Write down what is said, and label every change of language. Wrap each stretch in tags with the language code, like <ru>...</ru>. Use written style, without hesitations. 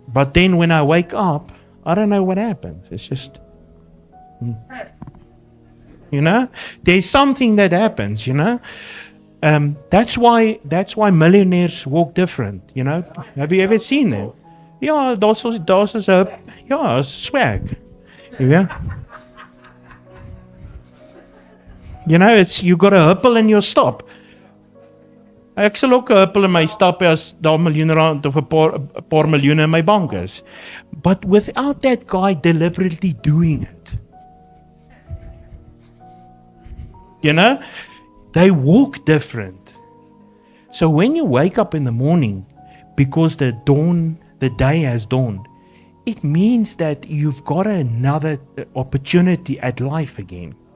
<en>But then when I wake up, I don't know what happens. It's just, there's something that happens, That's why millionaires walk different, Have you ever seen them? Yeah, those is swag. Yeah. You got a huppel in your stop.</en> <af>Ek sal ook 'n huppel in my stap as daar R1 miljoen of 'n paar miljoene in my bank is.</af> <en>But without that guy deliberately doing it. They walk different. So when you wake up in the morning because the day has dawned, it means that you've got another opportunity at life again.</en>